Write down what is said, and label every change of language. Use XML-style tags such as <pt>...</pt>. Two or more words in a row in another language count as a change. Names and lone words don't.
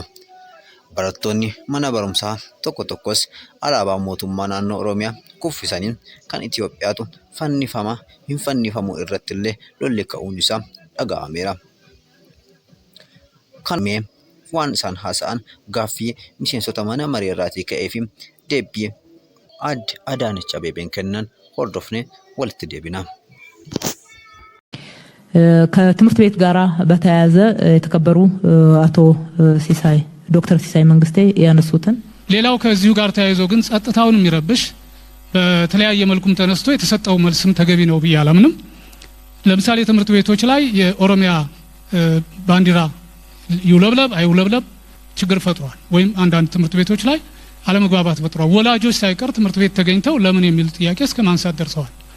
<om>Barattoonni mana barumsaa tokkos alaabaa mootummaa naannoo Oromiyaa kuffisanii kan Itoophiyaatu fannifamaa hin fannifamu irratti illee lolli ka'uun isaa dhaga'ameera. Kanumee waan isaan haasa'an gaaffii miseensota mana maree irraatii ka'ee fi deebii Aadde Adaanech Abeebeen kennan hordofne ወልት ደብና</om> <am>ከትምህርት ቤት ጋራ በተያያዘ የተከበሩ አቶ ሲሳይ ዶክተር ሲሳይ መንግስቴ ያነሱትን ሌላው ከዚሁ ጋር ተያይዞ ግን ጸጥታውን የሚረብሽ በተለያየ መልኩም ተነስቶ የተሰጠው መልስም ተገቢ ነው ብያለምንም ለምሳሌ ትምህርት ቤቶች ላይ የኦሮሚያ ባንዲራ ይውለብለብ አይውለብለብ ችግር ፈጥሯል ወይም አንዳንድ ትምህርት ቤቶች ላይ አለመግባባት ፈጥሯል ወላጆች ሳይቀር ትምህርት ቤት ተገኝተው ለምን የሚል ጥያቄ እስከ ማንሳት ደርሰዋል</am>